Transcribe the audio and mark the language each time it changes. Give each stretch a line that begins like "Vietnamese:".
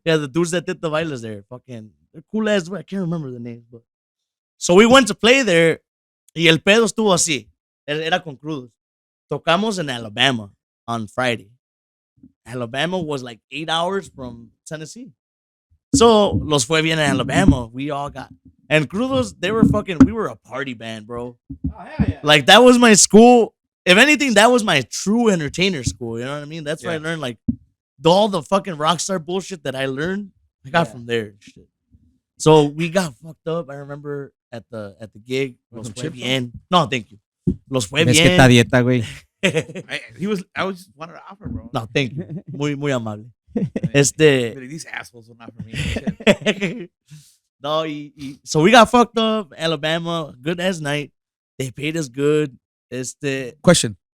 English: Yeah, the dudes that did the bailes there. Fucking, they're cool ass. I can't remember the names, but so we went to play there,
Spanish: y el pedo estuvo así. Era con crudos. Tocamos
English: in Alabama on Friday. Alabama was like 8 hours from Tennessee.
Spanish: So, los fue bien en Alabama.
English: We all got, and crudos, we were a party band, bro. Oh, hell yeah. Like, that was my school. If anything, that was my true entertainer school. You know what I mean? That's where I learned, like, all the fucking rock star bullshit that I learned, I got from there and shit. So we got fucked up. I remember at the gig.
Spanish: Nos fue bien.
English: No, thank you.
Spanish: Los fue Es que bien. está dieta, güey.
English: I was just wanted to offer, bro. No, thank you.
Spanish: Muy amable.
English: These assholes will not for me. No, so we got fucked up. Alabama, good ass night. They paid us good. Question.